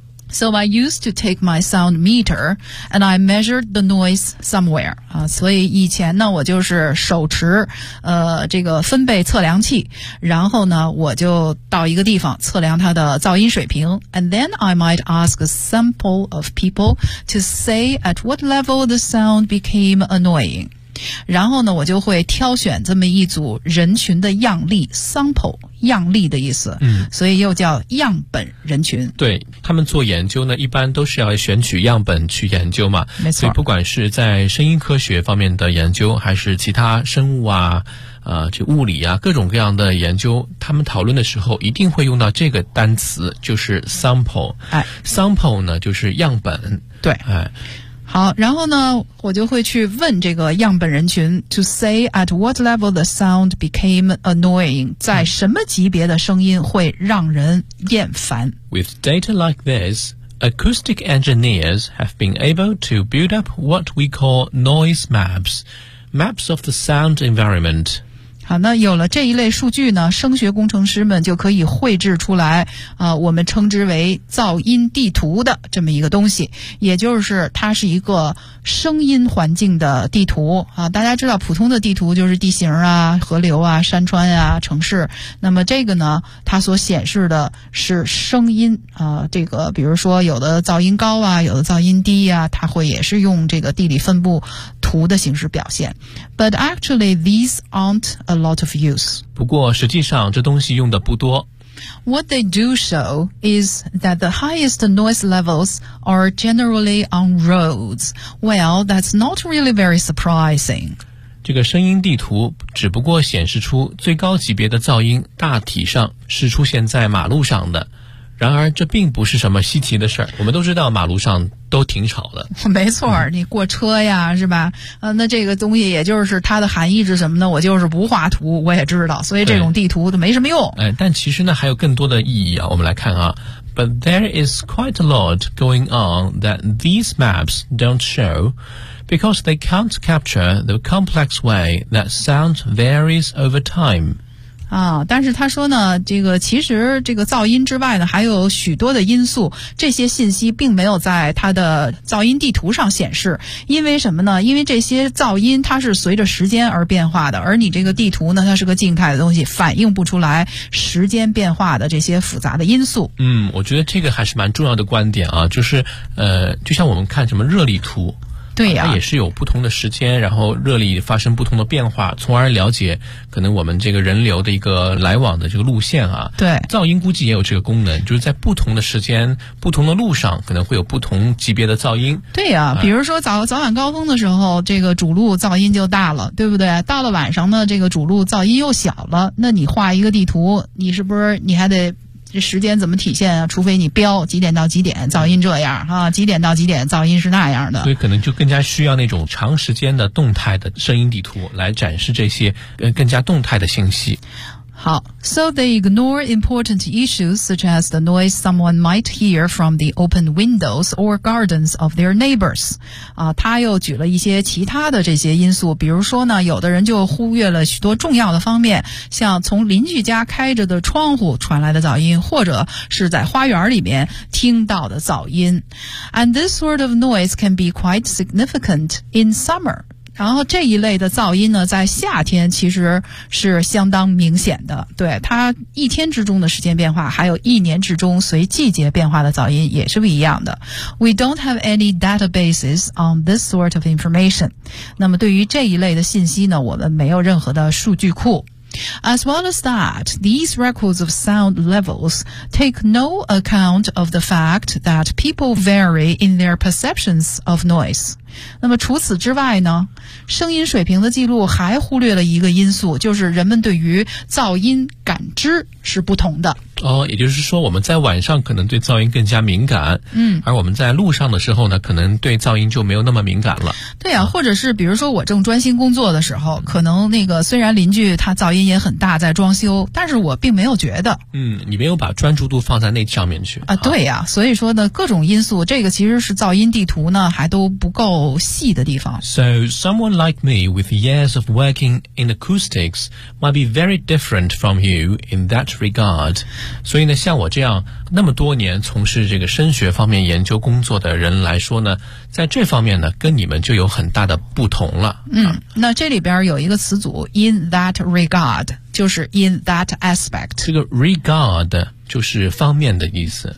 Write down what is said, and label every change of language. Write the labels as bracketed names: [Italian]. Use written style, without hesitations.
[English] So I used to take my sound meter and I measured the noise somewhere. [Chinese] 所以以前呢我就是手持这个分贝测量器，然后呢我就到一个地方测量它的噪音水平。 [English] And then I might ask a sample of people to say at what level the sound became annoying. [Chinese] 然后呢我就会挑选这么一组人群的样例 sample, 样例的意思，所以又叫样本人群。对，他们做研究呢一般都是要选取样本去研究嘛，没错。所以不管是在声音科学方面的研究，还是其他生物啊这物理啊各种各样的研究，他们讨论的时候一定会用到这个单词，就是 sample。 sample 呢就是样本。对。好，然后呢我就会去问这个样本人群 [English] to say at what level the sound became annoying, [Chinese] 在什么级别的声音会让人厌烦。 [English] With data like this, acoustic engineers have been able to build up what we call noise maps, maps of the sound environment. [Chinese] 好，那有了这一类数据呢，声学工程师们就可以绘制出来我们称之为噪音地图的这么一个东西，也就是它是一个声音环境的地图啊。大家知道普通的地图就是地形啊、河流啊、山川啊、城市，那么这个呢它所显示的是声音这个比如说有的噪音高啊，有的噪音低啊，它会也是用这个地理分布图的形式表现。 [English] But actually these aren't a lot of use. [Chinese] 不过实际上这东西用的不多。 [English] What they do show is that the highest noise levels are generally on roads. Well, that's not really very surprising. [Chinese] 这个声音地图只不过显示出最高级别的噪音大体上是出现在马路上的，然而这并不是什么稀奇的事儿。我们都知道马路上都挺吵的。没错，你过车呀是吧那这个东西也就是它的含义是什么呢，我就是不画图我也知道，所以这种地图都没什么用。但其实呢还有更多的意义啊，我们来看啊。 [English] But there is quite a lot going on that these maps don't show because they can't capture the complex way that sound varies over time. [Chinese] 但是他说呢，这个其实这个噪音之外呢，还有许多的因素，这些信息并没有在他的噪音地图上显示。因为什么呢？因为这些噪音它是随着时间而变化的，而你这个地图呢，它是个静态的东西，反映不出来时间变化的这些复杂的因素。我觉得这个还是蛮重要的观点啊，就是就像我们看什么热力图。对呀、啊，它也是有不同的时间，然后热力发生不同的变化，从而了解可能我们这个人流的一个来往的这个路线啊。对，噪音估计也有这个功能，就是在不同的时间、不同的路上，可能会有不同级别的噪音。对呀、啊，比如说早晚高峰的时候，这个主路噪音就大了，对不对？到了晚上呢，这个主路噪音又小了。那你画一个地图，你是不是你还得？这时间怎么体现啊？除非你标几点到几点噪音这样啊，几点到几点噪音是那样的，所以可能就更加需要那种长时间的动态的声音地图来展示这些更加动态的信息。 [English] 好， So they ignore important issues such as the noise someone might hear from the open windows or gardens of their neighbors. [Chinese] 啊，他又举了一些其他的这些因素，比如说呢，有的人就忽略了许多重要的方面，像从邻居家开着的窗户传来的噪音，或者是在花园里面听到的噪音。 [English] And this sort of noise can be quite significant in summer. [Chinese] 然后这一类的噪音呢，在夏天其实是相当明显的。对，它一天之中的时间变化，还有一年之中随季节变化的噪音也是不一样的。 [English] We don't have any databases on this sort of information. [Chinese] 那么对于这一类的信息呢，我们没有任何的数据库。 [English] As well as that, these records of sound levels take no account of the fact that people vary in their perceptions of noise. [Chinese] 那么除此之外呢，声音水平的记录还忽略了一个因素，就是人们对于噪音感知是不同的。哦，也就是说我们在晚上可能对噪音更加敏感，嗯，而我们在路上的时候呢，可能对噪音就没有那么敏感了。对啊，或者是比如说我正专心工作的时候，可能那个虽然邻居他噪音也很大在装修，但是我并没有觉得。嗯，你没有把专注度放在那上面去。啊，对啊，所以说呢，各种因素，这个其实是噪音地图呢，还都不够细的地方。 [English] So, someone like me with years of working in acoustics might be very different from you in that regard. [Chinese] 所以呢，像我这样那么多年从事这个声学方面研究工作的人来说呢，在这方面呢，跟你们就有很大的不同了。嗯，那这里边有一个词组 [English] in that regard， [Chinese] 就是 [English] in that aspect。 [Chinese] 这个 regard 就是方面的意思。